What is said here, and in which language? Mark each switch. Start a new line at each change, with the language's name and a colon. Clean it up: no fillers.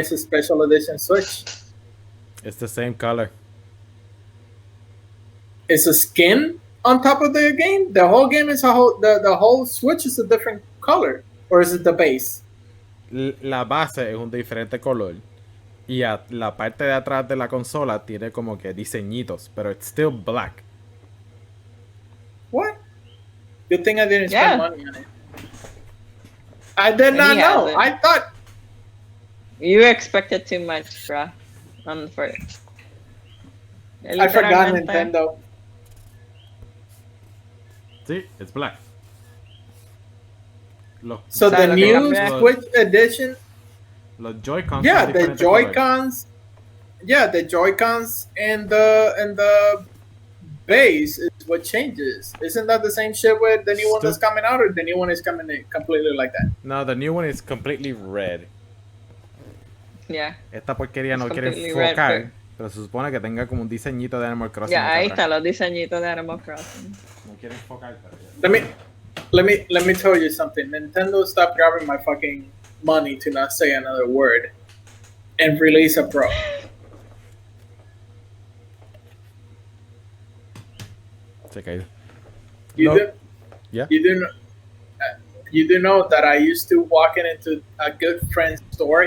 English: It's a special edition Switch. It's the same color. It's a skin on top of the game. The whole game is the whole Switch is a different color, or is it the base?
Spanish: La base es un diferente color y la parte de atrás de la consola tiene como que diseñitos, pero
English: it's still black. What? Good thing I didn't spend money on it. I did not know. I thought you expected too much, bro. I forgot Nintendo. See, it's black. So the new Switch edition.
Spanish: Los Joy-Cons.
English: Yeah, the Joy-Cons. Yeah, the Joy-Cons and the base is what changes. Isn't that the same shit with the new one that's coming out, or the new one is coming in completely like that? No, the new one is completely red. Yeah.
Spanish: Esta porquería no quiere enfocar, pero se supone que tenga como un diseñito de Animal Crossing. Ya, ahí están los diseñitos de Animal Crossing. No quiere enfocar, pero ya.
English: Let me tell you something. Nintendo stopped grabbing my fucking money, to not say another word, and release a Pro.
Spanish: Se caído.
English: You did? Yeah. You do you do know that I used to walk into a good friend's store.